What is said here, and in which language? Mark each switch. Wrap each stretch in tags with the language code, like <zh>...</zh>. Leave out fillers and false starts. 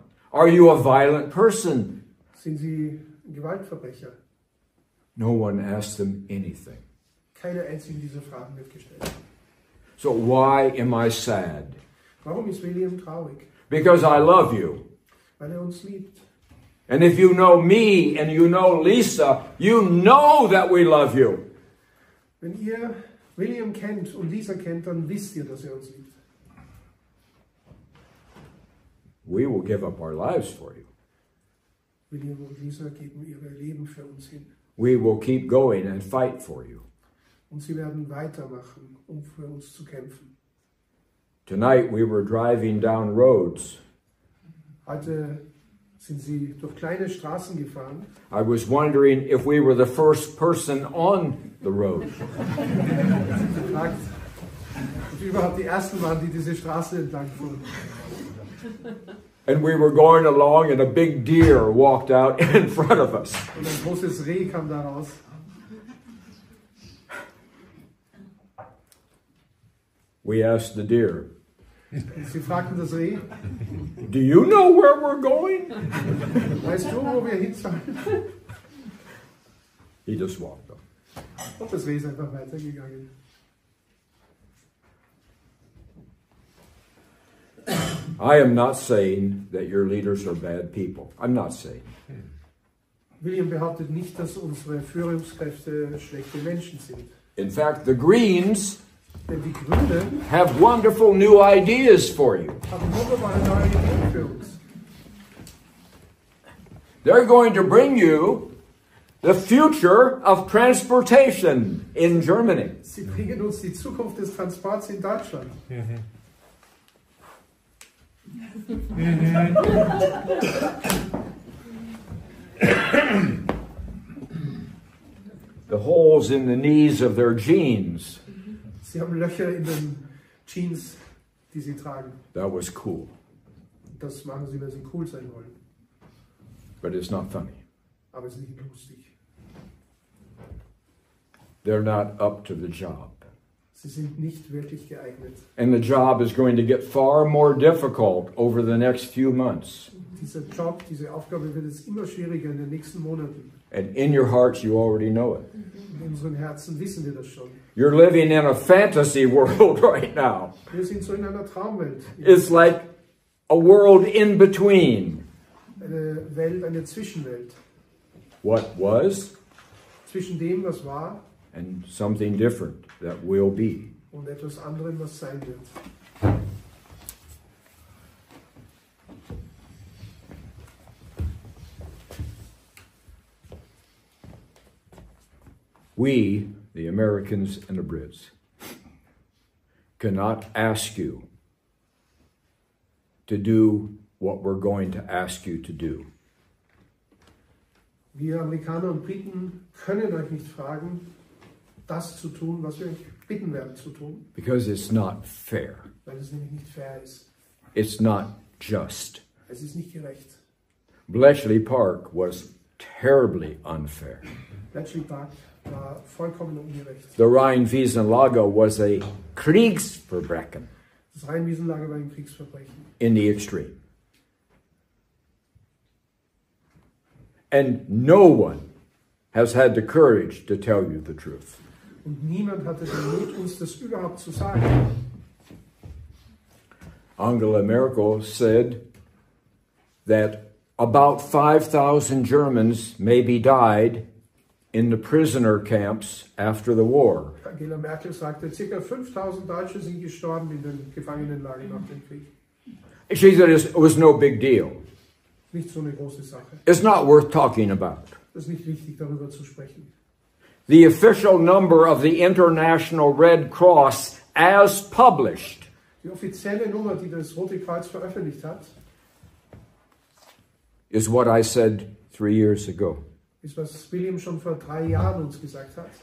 <en>Are you a violent person?</en> <de>Sind sie ein Gewaltverbrecher?</de> <en>No one asks them anything.</en> <de>Keine einzige dieser Fragen wird gestellt.</de> <en>So why am I sad?</en> <de>Warum ist William traurig?</de> <en>Because I love you.</en> <de>Weil uns liebt.</de> <en>And if you know me and you know Lisa, you know that we love you.</en> <de>Wenn ihr William kennt und Lisa kennt, dann wisst ihr, dass uns liebt.</de> <en>We will give up our lives for you.</en> <de>William und Lisa geben ihre Leben für uns hin.</de> <en>We will keep going and fight for you.</en> <de>Und sie werden weitermachen, um für uns zu kämpfen.</de> <en>Tonight we were driving down roads.</en> <de>Heute sind sie durch kleine Straßen gefahren.</de> <en>I was wondering if we were the first person on the road.</en> <de>Gefragt, ob wir überhaupt die Ersten waren, die diese Straße entlang fuhren.</de> <en>And we were going along and a big deer walked out in front of us.</en> <de>Und ein großes Reh kam da raus.</de> <en>We asked the deer,</en> <de>Und sie fragten das Reh,</de> <en>do you know where we're going?</en> <de>weißt du, wo wir hinfahren?</de> <en>He just walked up.</en> <de>Und das Reh ist einfach weitergegangen.</de> <en>I am not saying that your leaders are bad people. I'm not saying.</en> <de>William behauptet nicht, dass unsere Führungskräfte schlechte Menschen sind.</de> <en>In fact, the Greens</en> <de>Denn die Grünen</de> <en>have wonderful new ideas for you.</en> <de>haben wunderbare neue Ideen für uns.</de> <en>They're going to bring you the future of transportation in Germany.</en> <de>Sie bringen uns die Zukunft des Transports in Deutschland.</de> <en>The holes in the knees of their jeans.</en> <de>Sie haben Löcher in den Jeans, die sie tragen.</de> <en>That was cool,</en> <de>Das machen sie, weil sie cool sein wollen.</de> <en>but it's not funny.</en> <de>Aber es ist nicht lustig.</de> <en>They're not up to the job.</en> <de>Sie sind nicht wirklich geeignet.</de> <en>And the job is going to get far more difficult over the next few months.</en> <de>Dieser Job, diese Aufgabe wird es immer schwieriger in den nächsten Monaten.</de> <en>And in your hearts, you already know it.</en> <de>In unseren Herzen wissen wir das schon.</de> <en>You're living in a fantasy world right now.</en> <de>Wir sind so in einer Traumwelt.</de> <en>It's like a world in between</en> <de>Eine Welt, eine Zwischenwelt.</de> <en>what was</en> <de>Zwischen dem, was war,</de> <en>and something different that will be.</en> <de>und etwas anderem, was sein wird.</de> <en>We, the Americans and the Brits, cannot ask you to do what we're going to ask you to do.</en> <de>Wir Amerikaner und Briten können euch nicht fragen, das zu tun, was wir euch bitten werden zu tun,</de> <en>Because it's not fair.</en> <de>weil es nämlich nicht fair ist.</de> <en>It's not just.</en> <de>Es ist nicht gerecht.</de> <en>Bletchley Park was terribly unfair.</en> <de>Bletchley Park war vollkommen ungerecht.</de> <en>The Rheinwiesenlager was a Kriegsverbrechen</en> <de>Das Rheinwiesenlager war ein Kriegsverbrechen.</de> <en>in the extreme. And no one has had the courage to tell you the truth.</en> <de>Und niemand hatte den Mut, uns das überhaupt zu sagen.</de> <en>Angela Merkel said that about 5,000 Germans maybe died in the prisoner camps after the war.</en> <de>Angela Merkel sagte, ca. 5000 Deutsche sind gestorben in den Gefangenenlagern nach dem Krieg.</de> <en>She said it was no big deal.</en> <de>Nicht so eine große Sache.</de> <en>It's not worth talking about.</en> <de>Es ist nicht wichtig, darüber zu sprechen.</de> <en>The official number of the International Red Cross as published</en> <de>Die offizielle Nummer, die das Rote Kreuz veröffentlicht hat,</de> <en>is what I said 3 years ago.</en> <de>Ist, was William schon vor 3 Jahren uns gesagt hat.</de>